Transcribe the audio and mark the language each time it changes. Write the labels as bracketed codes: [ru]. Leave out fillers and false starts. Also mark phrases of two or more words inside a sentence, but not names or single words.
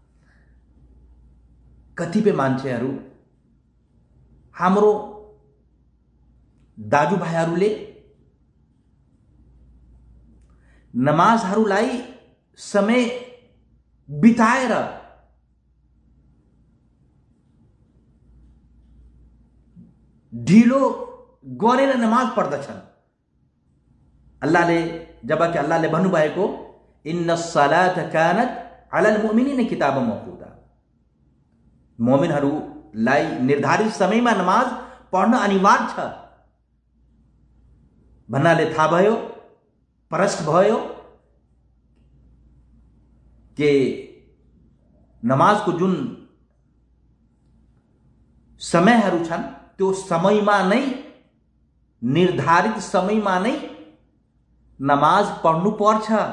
[ne] कतिपय मान्छेहरू, हाम्रो दाजुभाइहरूले नमाजहरूलाई समय बिताएर ढिलो गरेर नमाज पढ्दछन्। जबकि अल्लाहले भन्नुभएको [ar] إن الصلاة كانت على المؤمنين كتابا موقوتا, [ne] मोमिनहरूलाई निर्धारित समयमा नमाज पढ्न अनिवार्य छ भन्नाले थाहा भयो, प्रष्ट भयो कि नमाजको जुन समयहरू छन् त्यो समयमा नै, निर्धारित समयमा नै नमाज पढ्नु पर्छ।